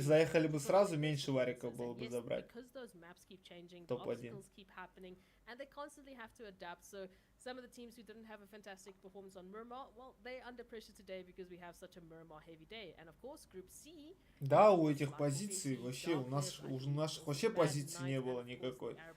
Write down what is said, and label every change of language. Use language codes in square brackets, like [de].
[ru] заехали бы сразу, меньше вариков было бы забрать. Топ-1. [en] And they constantly have to adapt. So some of the teams who didn't have a fantastic performance on Miramar, well, they're under pressure today because we have such a Miramar heavy day. And of course, Group C. [ru] Да, у этих позиций вообще, у наших вообще позиций не было никакой.